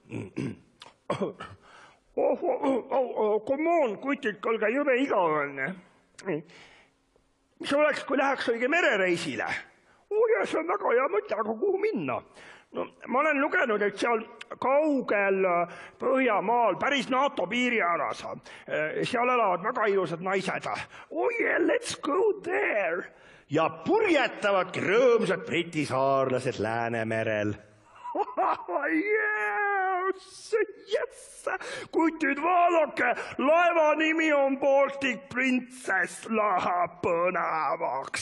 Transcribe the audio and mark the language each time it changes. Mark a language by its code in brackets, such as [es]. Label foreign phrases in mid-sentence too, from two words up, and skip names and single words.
[en] Come on, [et] kutid, olge jube igavene. Mis oleks, kui läheks õige merereisile? Ja see on väga hea mõte, aga kuhu minna? No, ma olen lugenud, et seal kaugel Põhjamaal, päris NATO piirialas, seal elavad väga ilusad naised. [en] Yeah, let's go there! [et] Ja purjetavadki rõõmsad Briti saarlased Läänemerel. [en] Yes! [et] Kutid, vaadake, laeva nimi on Baltic Princess, läheb põnevaks.